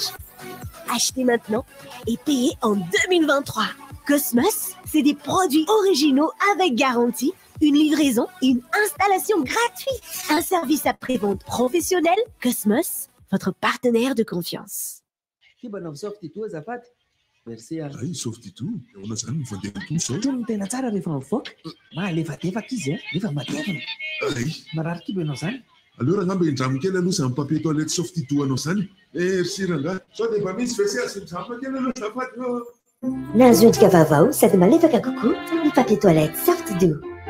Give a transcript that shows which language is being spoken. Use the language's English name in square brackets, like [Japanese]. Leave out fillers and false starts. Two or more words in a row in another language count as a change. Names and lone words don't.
[French] Achetez maintenant et payez en 2023. Cosmos, c'est des produits originaux avec garantie, une livraison et une installation gratuite. Un service après-vente professionnel. Cosmos, votre partenaire de confiance. Merci. [Malagasy] Ay, softy to. Ewan na zany mifandeha toy Tony tena tsara rehefa mivoaka. Malefadefaka izy rehefa matevina. Ay. Marary kibo ianao zany. Aleo rangamba indramo kely aloha zany [French] papier toilette [Malagasy] softy to anao zany. Merci rangahy. Sao dia mba misy WC asindramo kely aloha zafady eo. Nazoendrika vaovao sady malefaka kokoa ny [French] papier toilette [Malagasy] Softdo.